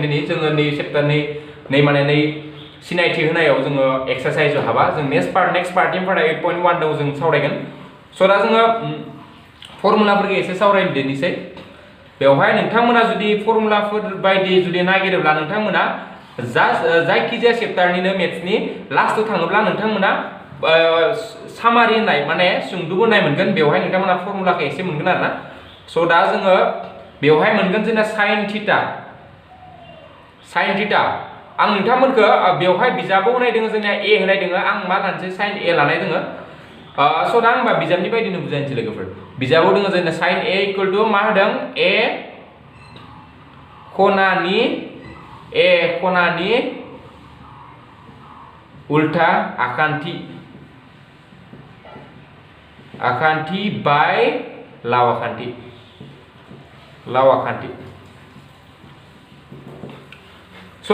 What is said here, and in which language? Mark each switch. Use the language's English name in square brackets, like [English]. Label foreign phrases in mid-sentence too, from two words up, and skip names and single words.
[Bodo] दिनै जोङो नै चैप्टार नै सिनायथि होनायाव जोङो एक्सारसाइजआव हाबा जों नेक्स्ट पार्टनिफ्राय 8.1 दाव जों सावरायगोन सो दा जोङो फर्मुलाफोरखौ एसे सावरायनो दिनैसै बेवहाय नोंथांमोना जुदि फर्मुलाफोर बायदि जुदि नागिरोब्ला नोंथांमोना जास्ट जायखिजाया चैप्टारनिनो मेथ्सनि लास्टआव थाङोब्ला नोंथांमोना सामारि होननाय माने सुंदुब होननाय मोनगोन बेवहाय नोंथांमोना फर्मुलाखौ एसे मोनगोन आरोना सो दा जोङो बेवहाय मोनगोन जोंना sin थीटा आं नोंथांमोनखौ बेवहाय बिजाबाव होनाय दोङो जोंना a होनाय दोङो आं मा लानोसै sin a लानाय दोङो सो दा आंबा बिजाबनि बायदिनो बुजायनोसै लोगोफोर बिजाबाव दोङो जोंना sin a [English] equal to [Bodo] मा होदों a खनानि उल्टा आखान्थि बाय लाव आखान्थि सो